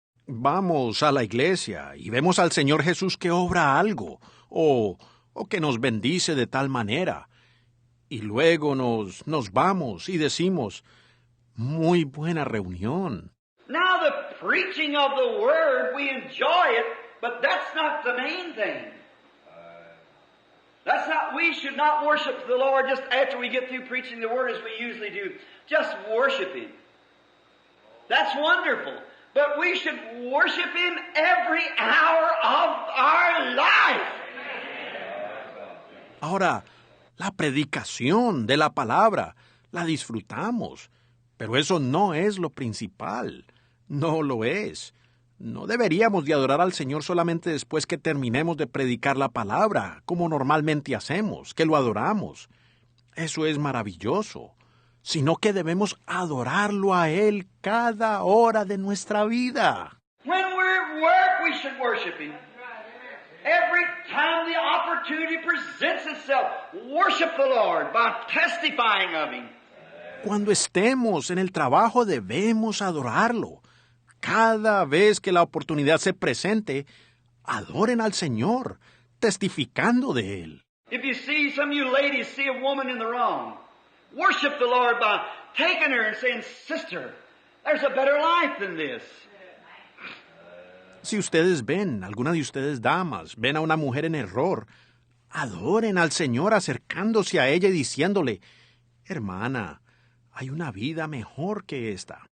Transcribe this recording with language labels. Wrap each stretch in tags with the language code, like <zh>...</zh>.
<es>Vamos a la iglesia y vemos al Señor Jesús que obra algo o que nos bendice de tal manera. Y luego nos vamos y decimos, muy buena reunión.</es> <en>Now the preaching of the Word, we enjoy it, but that's not the main thing. We should not worship the Lord just after we get through preaching the Word as we usually do. Just worship Him. That's wonderful. But we should worship Him every hour of our life.</en> <es>Ahora, la predicación de la palabra la disfrutamos, pero eso no es lo principal. No lo es. No deberíamos de adorar al Señor solamente después que terminemos de predicar la palabra, como normalmente hacemos, que lo adoramos. Eso es maravilloso. Sino que debemos adorarlo a Él cada hora de nuestra vida.</es> <en>When we're at work, we should worship Him. Every time the opportunity presents itself, worship the Lord by testifying of Him.</en> <es>Cuando estemos en el trabajo debemos adorarlo. Cada vez que la oportunidad se presente, adoren al Señor, testificando de Él.</es> <en>If you see, some of you ladies see a woman in the wrong, worship the Lord by taking her and saying, Sister, there's a better life than this.</en> <es>Si ustedes ven, alguna de ustedes damas, ven a una mujer en error, adoren al Señor acercándose a ella y diciéndole, hermana, hay una vida mejor que esta.</es>